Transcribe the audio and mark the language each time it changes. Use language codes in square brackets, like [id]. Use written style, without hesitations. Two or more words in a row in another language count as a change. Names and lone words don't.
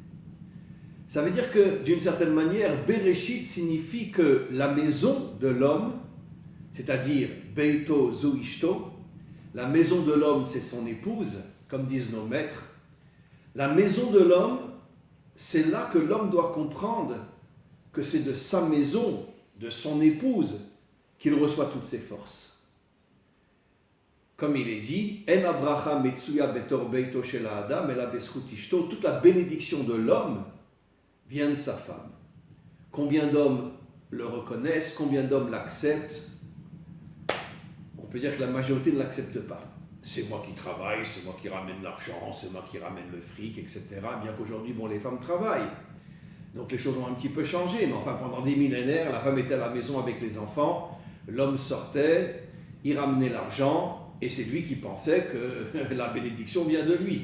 [fr] Ça veut dire que, d'une certaine manière, Bereshit signifie que la maison de l'homme, c'est-à-dire [he] ביתו זו אשתו, [fr] la maison de l'homme, c'est son épouse, comme disent nos maîtres. La maison de l'homme, c'est là que l'homme doit comprendre que c'est de sa maison, de son épouse, qu'il reçoit toutes ses forces. Comme il est dit, [he] אין הברכה מצויה בתוך ביתו של האדם אלא בזכות אשתו, [fr] toute la bénédiction de l'homme vient de sa femme. Combien d'hommes le reconnaissent, combien d'hommes l'acceptent? On peut dire que la majorité ne l'accepte pas. C'est moi qui travaille, c'est moi qui ramène l'argent, c'est moi qui ramène le fric, etc. Bien qu'aujourd'hui, bon, les femmes travaillent. Donc les choses ont un petit peu changé, mais enfin pendant des millénaires, la femme était à la maison avec les enfants, l'homme sortait, il ramenait l'argent, et c'est lui qui pensait que la bénédiction vient de lui.